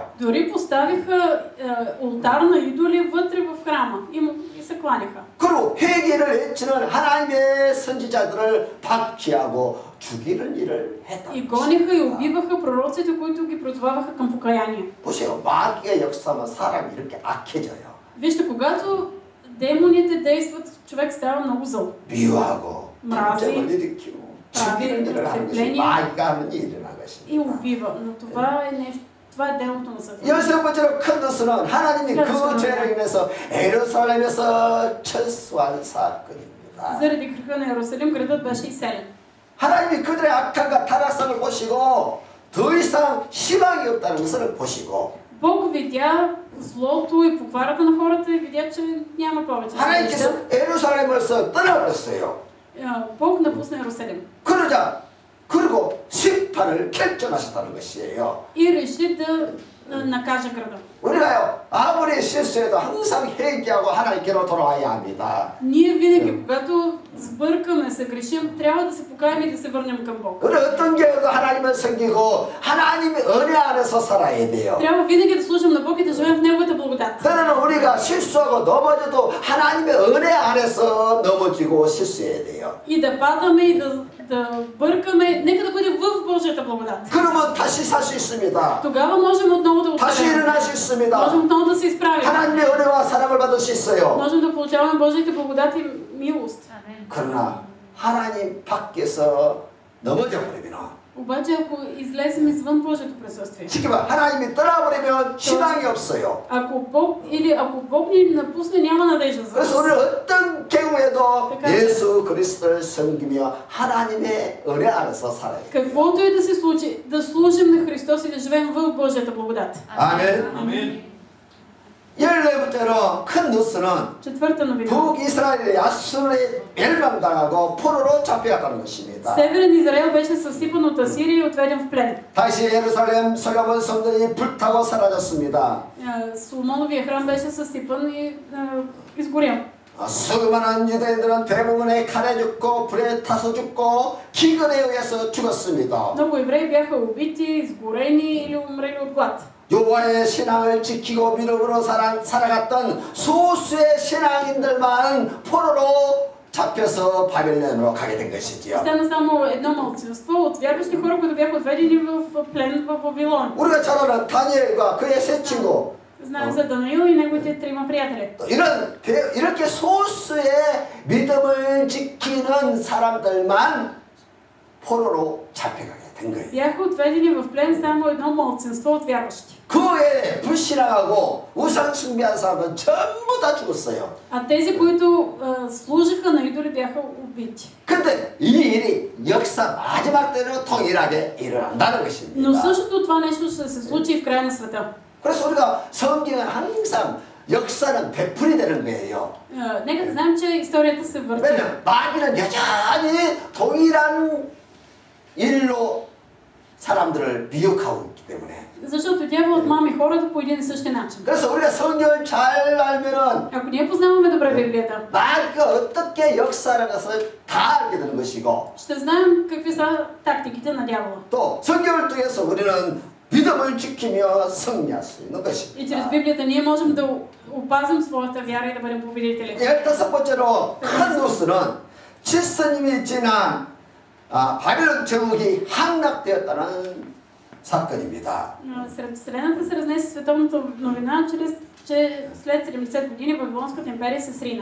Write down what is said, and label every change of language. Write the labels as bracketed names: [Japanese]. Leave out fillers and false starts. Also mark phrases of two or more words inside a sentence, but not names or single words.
[Bulgarian] Дори поставиха олтар на идоли вътре в храма и се кланяха. [Korean] 그리고 회개를 외치는 하나님의 선지자들을 박해하고 죽이는 일을 했다. [Bulgarian] И гониха и убиваха пророците, които ги призоваваха към покаяние. [Korean] 보세요. 마귀의 역사만 사람이 이렇게 악해져요. [Bulgarian] Вижте, когато демоните действат, човек става много зъл. [Korean] 미워하고 [Bulgarian] мрази, [Korean] 분쟁을 일으키고 죽이는 일을 하는 것이 마귀가 하는 일이라는 것입니다. [Bulgarian] И убива. Но това е нещо. Това е делото на Сатана. [Korean] 여섯 번째로 큰 뉴스는 하나님이 그 죄로 인해서 예루살렘에서 철수한 사건입니다. [Bulgarian] заради греха на Иерусалим градът беше изселен. [Korean] 하나님이 그들의 악함과 타락성을 보시고 더 이상 희망이 없다는 것을 보시고 [Bulgarian] Бог видя злото и покварата на хората и видя, че няма повече. [Korean] 하나님께서 예루살렘에서 떠나버렸어요. [Bulgarian] Бог напусна Иерусалим. [Korean] 그리고 심판을 결정하셨다는 것이에요. [Bulgarian] И реши да накаже града. [Korean] 우리가요 아무리 실수해도 항상 회개하고 하나님께로 돌아와야 합니다. [Bulgarian] Ние винаги, когато сбъркаме, се грешим, трябва да се покаем и да се върнем към Бог. [Korean] 우리 어떤 교회도 하나님을 섬기고 하나님의 은혜 안에서 살아야 돼요. [Bulgarian] трябва винаги да служим на Бог и да живеем в Неговата благодат. [Korean] 때로는 우리가 실수하고 넘어져도 하나님의 은혜 안에서 넘어지고 실수해야 돼요. [Bulgarian] И да падаме и да бъркаме, нека да бъде в Божията благодат. [Korean] 그러면 다시 살 수 있습니다. [Bulgarian] Тогава можем отново да [Korean] 다시 [Bulgarian] успеем. [Korean] 일어날 수 있습니다. [Bulgarian] Можем отново да се изправим. [Korean] 하나님의 은혜와 사랑을 받을 수 있어요. [Bulgarian] Можем да получаваме Божията благодат и милост. [Korean] 그러나 하나님 밖에서 넘어져 버리면 [Bulgarian] Обаче ако излезем извън Божието присъствие, [Korean] 쉽게 말 하나님이 떠나버리면 희망이 없어요. [Bulgarian] ако Бог ни напусне, няма надежда за [Korean] 그래서 우리는 [Bulgarian] нас. [Korean] 어떤 경우에도 예수 그리스도를 섬기며 하나님의 은혜 안에서 살아야 돼요. [Bulgarian] Каквото и да се случи, да служим на Христос и да живеем в Божията благодат. [Korean] 아멘. [Bulgarian] Амин. [Korean] 14번째로 큰 뉴스는 [Bulgarian] Четвърта новина. [Korean] 북이스라엘의 야순에 멸망당하고 포로로 잡혀갔다는 것입니다. [Bulgarian] Северен Израел беше съсипан от Асирия и отведен в плен. [Korean] 다시 예루살렘 솔로몬 성전이 불타고 사라졌습니다. [Bulgarian] Соломоновия храм беше съсипан и изгорял. [Korean] 수많은 유대인들은 대부분의 칼에 죽고 불에 타서 죽고 기근에 의해서 죽었습니다. [Bulgarian] Много евреи бяха убити, изгорени или умрели от глад. [Korean] 여호와의 신앙을 지키고 믿음으로 살아갔던 소수의 신앙인들만 포로로 잡혀서 바벨론으로 가게 된 것이지요. [Bulgarian] Остана само едно малцинство от вярващи хора, които бяха отведени в плен в Вавилон. [Korean] 우리가 잘 아는 다니엘과 그의 세 친구. [Bulgarian] Знаем за Даниил и неговите трима приятели. [Korean] 이렇게 소수의 믿음을 지키는 사람들만 포로로 잡혀가게 된 거예요. [Bulgarian] Бяха отведени в плен само едно малцинство от вярващи. [Korean] 그 외에 불신앙하고 우상 숭배한 사람은 전부 다 죽었어요. [Bulgarian] А тези, които служиха на идоли, бяха убити. [Korean] 근데 이 일이 역사 마지막 때로 동일하게 일어난다는 것입니다. [Bulgarian] Но същото това нещо ще се случи и в края на света. [Korean] 그래서 우리가 성경은 항상 역사는 되풀이 되는 거예요. [Bulgarian] Нека да знаем, че историята се върти. [Korean] 왜냐면 마귀는 여전히 동일한 일로 사람들을 미혹하고 있기 때문에. [Bulgarian] Защото дяволът мами хората по един и същи начин. [Korean] 그래서 우리가 성경을 잘 알면은 [Bulgarian] Ако ние познаваме добре Библията, [Korean] 마귀가 어떻게 역사하는 것을 다 알게 되는 것이고, [Bulgarian] ще знаем какви са тактиките на дявола. [Korean] 또 성경을 통해서 우리는 믿음을 지키며 승리할 수 있는 것입니다. [Bulgarian] И чрез Библията ние можем да опазим своята вяра и да бъдем победители. [Korean] 15번째로 큰 뉴스는 질서님이 지난 바벨론 제국이 함락되었다는 사건입니다. [Bulgarian] Сред Вселената се разнесе световната новина, че след 70 години Вавилонската империя се срина.